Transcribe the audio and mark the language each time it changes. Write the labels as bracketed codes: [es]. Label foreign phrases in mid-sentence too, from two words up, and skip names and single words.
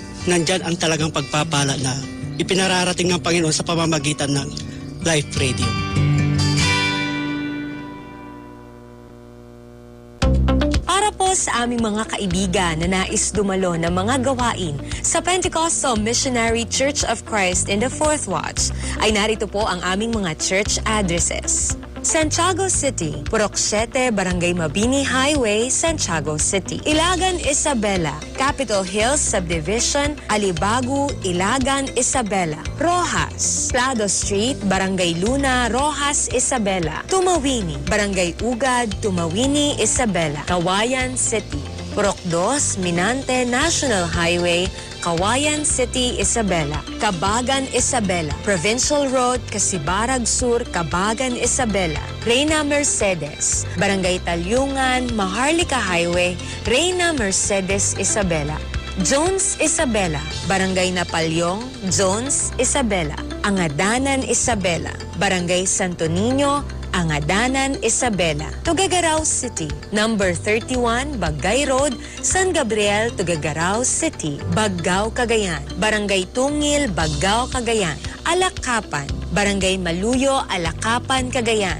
[tl] Nandyan ang talagang pagpapala na ipinararating ng Panginoon sa pamamagitan ng Live Radio. Para po sa aming mga kaibigan na nais dumalo ng mga gawain sa Pentecostal Missionary Church of Christ in the Fourth Watch, ay narito po ang aming mga [en] church addresses. [tl] Santiago City, Purok 7, Barangay Mabini Highway, Santiago City. Ilagan, Isabela, Capitol Hills Subdivision, Alibagu, Ilagan, Isabela. Rojas, Plado Street, Barangay Luna, Rojas, Isabela. Tumawini, Barangay Ugad, Tumawini, Isabela. Kawayan City, Purok 2, Minante National Highway, Kawayan City, Isabela. Kabagan, Isabela. Provincial Road, Kasibarag Sur, Kabagan, Isabela. Reyna Mercedes, Barangay Talyungan, Maharlika Highway, Reyna Mercedes, Isabela. Jones Isabela, Barangay Napalyong, Jones Isabela. Angadanan Isabela, Barangay Santo Niño, Angadanan Isabela, Tuguegarao City. Number 31, Bagay Road, San Gabriel, Tuguegarao City, Baggao, Cagayan. Barangay Tungil, Baggao, Cagayan. Alakapan, Barangay Maluyo, Alakapan, Cagayan.